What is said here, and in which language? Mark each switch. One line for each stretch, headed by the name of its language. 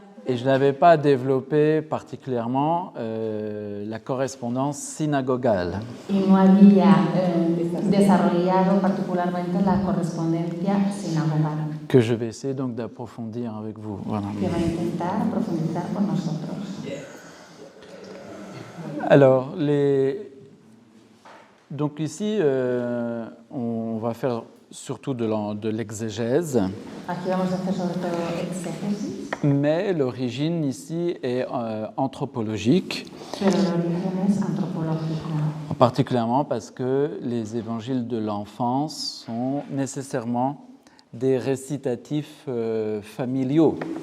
French: Et je n'avais pas développé particulièrement la correspondance synagogale.
Spanish: Y no había desarrollado particularmente la correspondencia sinagogal.
French: Que je vais essayer donc d'approfondir avec vous. Voilà.
Spanish: Que va a intentar profundizar con nosotros.
French: Alors, donc ici, on va faire surtout de l'exégèse.
Spanish: Aquí vamos a hacer sobre todo exégesis.
French: Mais l'origine ici est anthropologique.
Spanish: Pero el origen es antropológico.
French: Particulièrement parce que les évangiles de l'enfance sont nécessairement des récitatifs familiaux.